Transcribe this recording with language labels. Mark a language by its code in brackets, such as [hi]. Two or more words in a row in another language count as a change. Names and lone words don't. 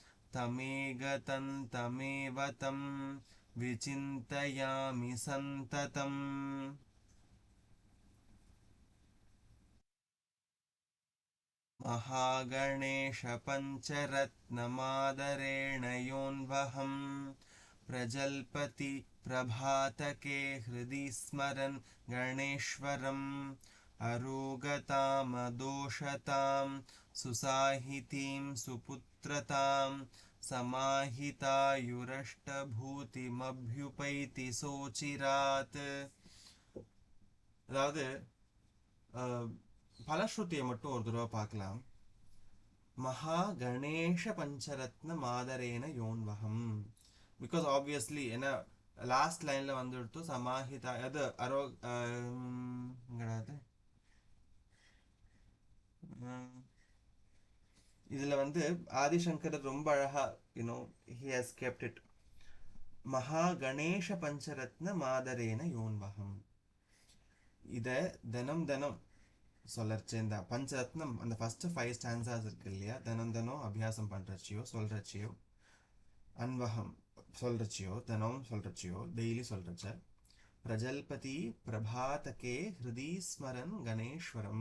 [sa] तमेव तं विचिन्तयामि सन्ततम् महागणेशपञ्चरत्नमादरेण योऽन्वहं प्रजल्पति प्रभातके हृदि स्मरन् गणेश्वरम् अरोगतामदोषतां सुसाहितीं सुपुत्रतां समाहितायुरष्टभूतिमभ्युपैति सोचिरात्. [ta] அதாவது பலஸ்ருதியை மட்டும் ஒரு தடவை பார்க்கலாம். [sa] महा गणेश पञ्चरत्न मादरेण योन्वहम्. [en] because obviously [ta] என்ன [en] last line [ta] வந்து எடுத்து சமாஹிதா அது இதுல வந்து ஆதிசங்கர் ரொம்ப அழகா [en] he has kept it. [sa] महा गणेश पञ्चरत्न मादरेण योन्वहम्. [ta] இத தினம் தினம் சொல்லறச்சு இந்த பஞ்சரத்னம் அந்த [en] first 5 stanzas [ta] இருக்கு இல்லையா, தினம் தினம் அபியாசம் பண்றச்சியோ சொல்றச்சியோ அன்வகம் சொல்றச்சியோ தினம் சொல்றச்சியோ டெய்லி சொல்றச்ச [sa] प्रजल्पति प्रभातके हृदि स्मरन् गणेश्वरम्.